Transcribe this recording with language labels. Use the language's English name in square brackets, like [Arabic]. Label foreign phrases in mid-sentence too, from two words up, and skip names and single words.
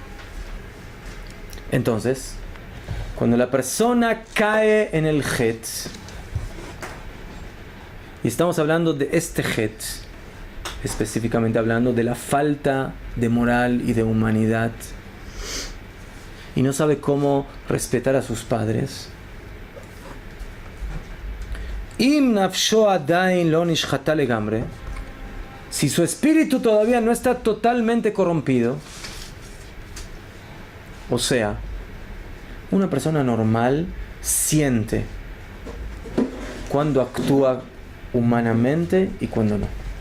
[Spanish] Entonces, cuando la persona cae en el het, y estamos hablando de este het, específicamente hablando de la falta de moral y de humanidad, y no sabe cómo respetar a sus padres, [Hebrew] Im nafsho adain lo nishchata legamre, [Spanish] si su espíritu todavía no está totalmente corrompido, o sea, una persona normal siente cuando actúa humanamente y cuando no.